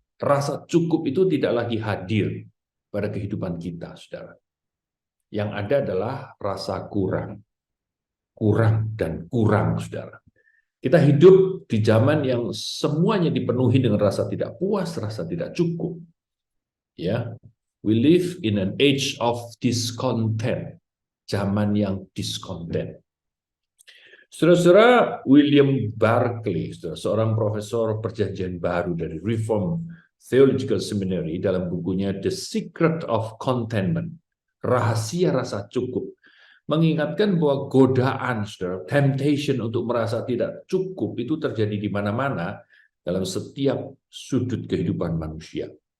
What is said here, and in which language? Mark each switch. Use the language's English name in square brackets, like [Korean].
[Indonesian] Rasa cukup itu tidak lagi hadir pada kehidupan kita, saudara. Yang ada adalah rasa kurang. Kurang dan kurang, saudara. Kita hidup di zaman yang semuanya dipenuhi dengan rasa tidak puas, rasa tidak cukup. [English] Ya, we live in an age of discontent. [Indonesian] Zaman yang discontent. Saudara-saudara, William Barclay, seorang profesor perjanjian baru dari Reformed Theological Seminary, dalam bukunya The Secret of Contentment, rahasia rasa cukup, mengingatkan bahwa godaan, saudara, temptation untuk merasa tidak cukup itu terjadi di mana-mana dalam setiap sudut kehidupan manusia.